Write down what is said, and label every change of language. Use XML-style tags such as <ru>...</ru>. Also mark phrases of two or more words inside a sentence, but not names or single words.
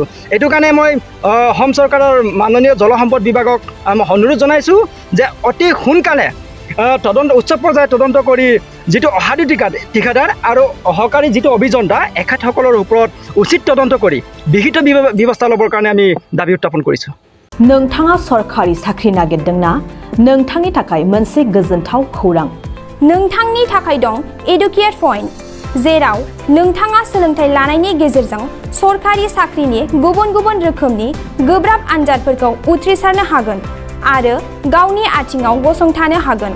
<as>এইটো কাৰণে মই অসম চৰকাৰৰ মাননীয় জলসম্পদ বিভাগক অনুৰোধ জনাইছোঁ যে অতি সোনকালে উচ্চ পৰ্যায়ত তদন্ত কৰি যিটো অসাধু ঠিকাদাৰ আৰু সহকাৰী যিটো অভিযন্তা এখেতসকলৰ ওপৰত উচিত তদন্ত কৰি বিহিত ব্যৱস্থা ল'বৰ কাৰণে আমি দাবী উত্থাপন কৰিছোঁ।</as> <brx>नोंथाङा सरकारि साख्रि नागिरदोंना? नोंथांनि थाखाय मोनसे गोजोनथाव खौरां। नोंथांनि थाखाय दं एडुकेट पइन्ट, जेराव नोंथाङा सोलोंथाइ लानायनि गेजेरजों सरकारि साख्रिनि गुबुन गुबुन रोखोमनि गोब्राब आनजादफोरखौ उथ्रिसारनो हागोन आरो गावनि आथिङाव गसंथानो हागोन।</brx>